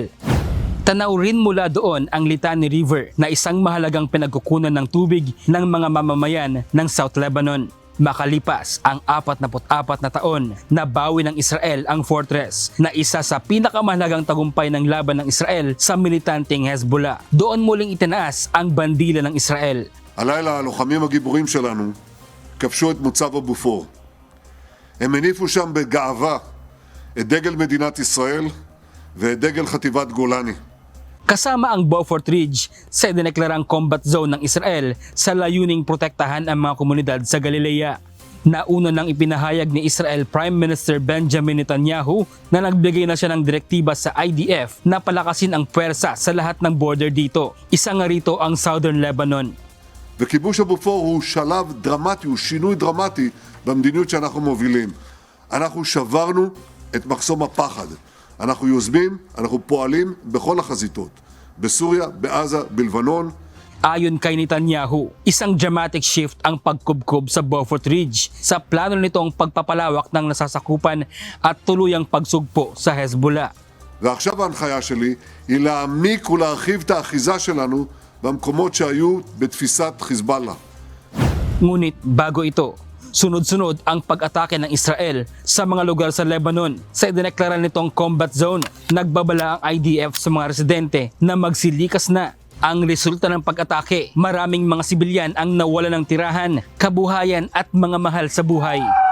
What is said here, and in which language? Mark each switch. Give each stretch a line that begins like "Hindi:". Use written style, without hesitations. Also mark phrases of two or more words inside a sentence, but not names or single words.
Filipino: Tanaw rin mula doon ang Litani River na isang mahalagang pinagkukunan ng tubig ng mga mamamayan ng South Lebanon. Makalipas ang 44 na taon, nabawi ng Israel ang fortress na isa sa pinakamahalagang tagumpay ng laban ng Israel sa militanteng Hezbollah. Doon muling itinaas ang bandila ng Israel.
Hebrew: הלילה הלוחמים הגיבורים שלנו כבשו את מוצב הבופור. הם הניפו שם בגאווה את דגל מדינת ישראל ואת דגל חטיבת גולני.
Filipino: Kasama ang Beaufort Ridge sa dineklarang
English: combat zone
Filipino: ng Israel sa layuning protektahan ang mga komunidad sa Galilea. Nauna nang ipinahayag ni Israel
English: Prime Minister
Filipino: Benjamin Netanyahu na nagbigay na siya ng direktiba sa IDF na palakasin ang pwersa sa lahat ng border dito. Isa nga rito ang Southern Lebanon.
Hebrew: וכיבוש הבופור הוא שלב דרמטי, הוא שינוי דרמטי במדיניות שאנחנו מובילים. אנחנו שברנו את מחסום הפחד. אנחנו יוזמים, אנחנו פועלים בכל החזיתות. בסוריה, בעזה, בלבנון.
Filipino: Ayon kay Netanyahu, isang
English: dramatic shift
Filipino: ang pagkubkob sa Beaufort Ridge sa plano nitong pagpapalawak ng nasasakupan at tuluyang pagsugpo sa Hezbollah.
Hebrew: ועכשיו ההנחיה שלי היא להעמיק ולהרחיב את האחיזה שלנו במקומות שהיו בתפיסת חיזבאללה.
Filipino: Ngunit bago ito, sunod-sunod ang pag-atake ng Israel sa mga lugar sa Lebanon. Sa idineklara nitong
English: combat zone,
Filipino: nagbabala ang IDF sa mga residente na magsilikas na. Ang resulta ng pag-atake, maraming mga sibilyan ang nawala ng tirahan, kabuhayan at mga mahal sa buhay.